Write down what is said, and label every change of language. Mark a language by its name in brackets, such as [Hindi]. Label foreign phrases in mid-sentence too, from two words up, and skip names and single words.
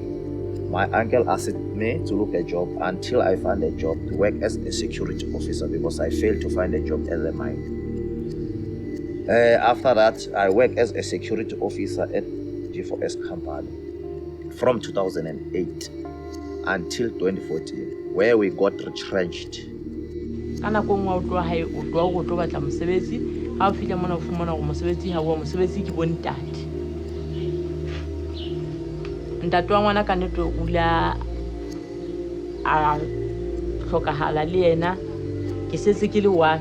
[English] My uncle asked me to look a job until I found a job to work as a security officer because I failed to find a job at the mine. After that, I worked as a security officer at G4S company from 2008 until 2014, where we got retrenched. [Southern Sotho] Ha o fihla mona o fumana gore mosebetsi ha o mosebetsi ke bontate. Ntate wa ngwana ka nnete o ula a hlokahala le yena ke setse ke le one.